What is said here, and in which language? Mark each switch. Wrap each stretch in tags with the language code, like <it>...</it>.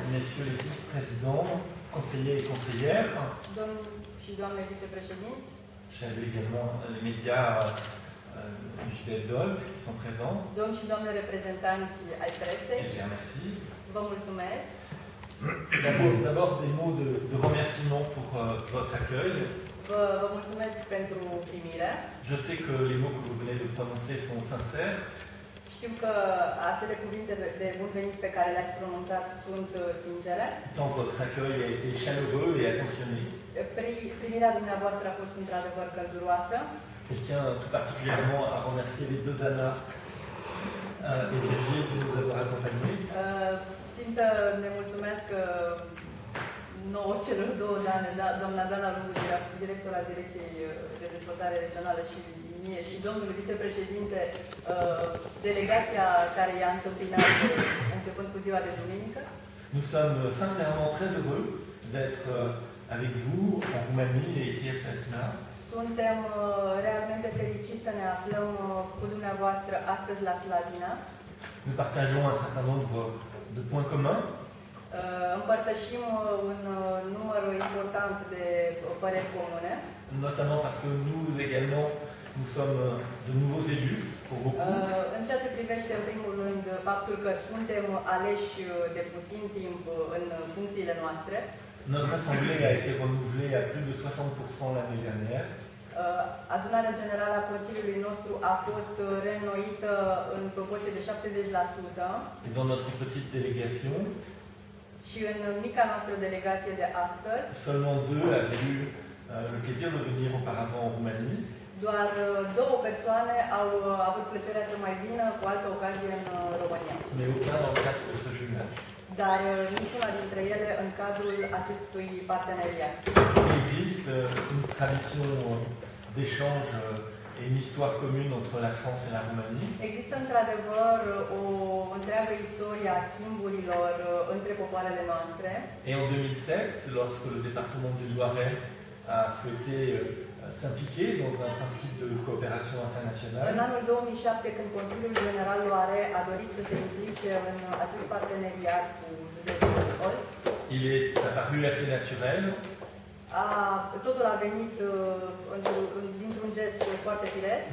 <fr>Messieurs les vice-présidents, conseillers et conseillères,</fr> <ro>domn și doamne vicepreședinți,</ro> <fr>j'avais également les médias du județ d'Olt qui sont présents.</fr> <ro>domn și doamne reprezentanți ai presei,</ro> <fr>Et je les remercie.</fr> <ro>vă mulțumesc.</ro> <fr>D'abord des mots de remerciement pour votre accueil.</fr> <ro>Vă mulțumesc pentru primire.</ro> <fr>Je sais que les mots que vous venez de prononcer sont sincères.</fr> <ro>Știu că acele cuvinte de bun venit pe care le-ați pronunțat sunt sincere.</ro> <fr>Tant votre accueil a été chaleureux et attentionné.</fr> <ro>Primirea dumneavoastră a fost într-adevăr călduroasă.</ro> <fr>Je tiens tout particulièrement à remercier les deux Dana et Virgile de nous avoir accompagnés.</fr> <ro>Țin să ne mulțumesc nouă celor două, doamna Dana Lungu, director al Direcției de Dezvoltare Regională și mie și domnul vicepreședinte, delegația care i-a întâmpinat începând cu ziua de duminică.</ro> <fr>Nous sommes sincèrement très heureux d'être avec vous en Roumanie et ici à Slatina.</fr> <ro>Suntem realmente fericiți să ne aflăm cu dumneavoastră astăzi la Slatina.</ro> <fr>Nous partageons un certain nombre de points communs.</fr> <ro>Împărtășim un număr important de păreri comune.</ro> <fr>Notamment parce que nous également, nous sommes de nouveaux élus. pour beaucoup.</fr> <ro>În ceea ce privește, în primul rând, faptul că suntem aleși de puțin timp în funcțiile noastre,</ro> <fr>Notre assemblée a été renouvelée à plus de 60% l'année dernière.</fr> <ro>adunarea generală a Consiliului nostru a fost reînnoită în proporție de 70%</ro> <fr>Et dans notre petite délégation,</fr> <ro>și în mica noastră delegație de astăzi,</ro> <fr>seulement 2 avaient eu le plaisir de venir auparavant en Roumanie.</fr> <ro>doar două persoane au avut plăcerea să mai vină cu altă ocazie în România.</ro> <fr>Mais aucun dans le cadre de ce jumelage.</fr> <ro>Dar niciuna dintre ele în cadrul acestui parteneriat.</ro> <fr>Il existe une tradition d'échange et une histoire commune entre la France et la Roumanie.</fr> <ro>Există într-adevăr o întreagă istorie a schimburilor între popoarele noastre.</ro> <fr>Et en 2007, lorsque le département du Loiret a souhaité s'impliquer dans un principe de coopération</fr> <ro>În</ro> <fr>internationale,</fr> <ro>anul 2007, când Consiliul General Loare a dorit să se implice în acest parteneriat cu județul Bihor,</ro> <fr>il est apparu assez naturel</fr> <ro>totul a venit dintr-un gest foarte firesc</ro>